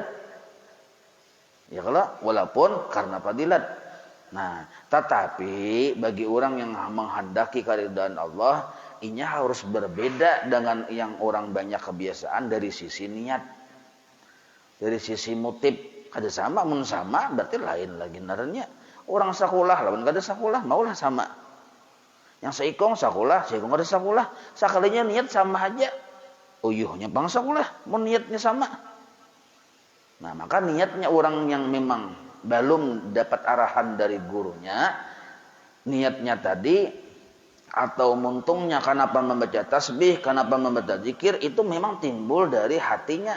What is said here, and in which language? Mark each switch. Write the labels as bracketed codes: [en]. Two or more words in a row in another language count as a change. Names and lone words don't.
[id] Ya kalau walaupun karena fadilat. Nah, tetapi bagi orang yang menghendaki keridhaan Allah, Inya harus berbeda dengan yang orang banyak kebiasaan dari sisi niat. Dari sisi motif. [bjn] Kada sama, mun sama berarti lain lagi naranya. Orang sakulah lawan kada sakulah maulah sama. Yang seikong sakulah, seikong kada sakulah, sakalinya niat sama aja. Uyuhnya bang sakulah, mun niatnya sama. [id] Nah, maka niatnya orang yang memang belum dapat arahan dari gurunya, niatnya tadi atau muntungnya kenapa membaca tasbih, kenapa membaca zikir itu memang timbul dari hatinya.